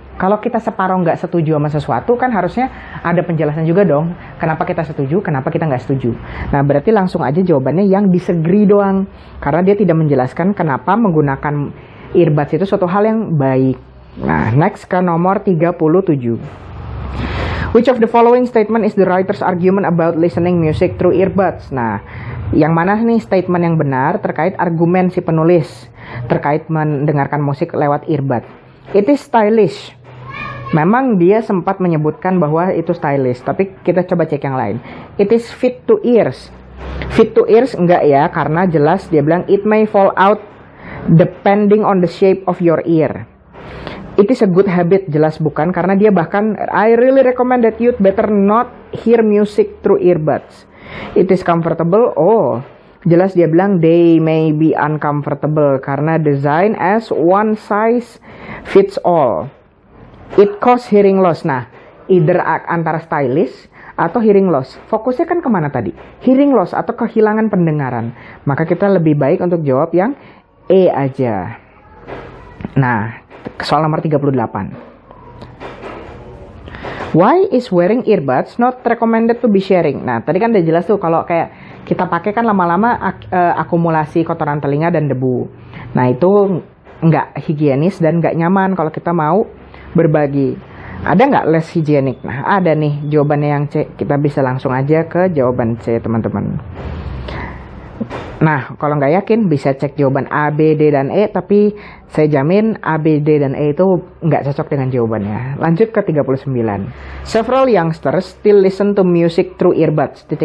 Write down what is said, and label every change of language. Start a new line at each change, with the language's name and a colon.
Indonesian: Kalau kita separuh nggak setuju sama sesuatu, kan harusnya ada penjelasan juga dong. Kenapa kita setuju, kenapa kita nggak setuju. Nah, berarti langsung aja jawabannya yang disagree doang. Karena dia tidak menjelaskan kenapa menggunakan earbuds itu suatu hal yang baik. Nah, next ke nomor 37.
English: Which of the following statement is the writer's argument about listening music through earbuds?
Indonesian: Nah, yang mana nih statement yang benar terkait argumen si penulis terkait mendengarkan musik lewat earbud?
English: It is stylish.
Indonesian: Memang dia sempat menyebutkan bahwa itu stylish, tapi kita coba cek yang lain.
English: It is fit to ears. Fit to ears
Indonesian: enggak ya, karena jelas dia bilang
English: it may fall out depending on the shape of your ear. It is a good habit,
Indonesian: jelas bukan, karena dia bahkan
English: I really recommend that you'd better not hear music through earbuds. It is comfortable. Oh,
Indonesian: jelas dia bilang
English: they may be uncomfortable karena design as one size fits all. It cause hearing loss. Nah, either antara stylish atau hearing loss.
Indonesian: Fokusnya kan kemana tadi? Hearing loss atau kehilangan pendengaran. Maka kita lebih baik untuk jawab yang E aja. Nah, soal nomor 38.
English: Why is wearing earbuds not recommended to be sharing?
Indonesian: Nah, tadi kan udah jelas tuh kalau kayak kita pakai kan lama-lama akumulasi kotoran telinga dan debu. Nah, itu nggak higienis dan nggak nyaman kalau kita mau berbagi. Ada nggak less higienik? Nah, ada nih jawabannya yang C. Kita bisa langsung aja ke jawaban C, teman-teman. Nah, kalau nggak yakin bisa cek jawaban A, B, D, dan E. Tapi saya jamin A, B, D, dan E itu nggak cocok dengan jawabannya. Lanjut ke 39.
English: Several youngsters still listen to music through earbuds.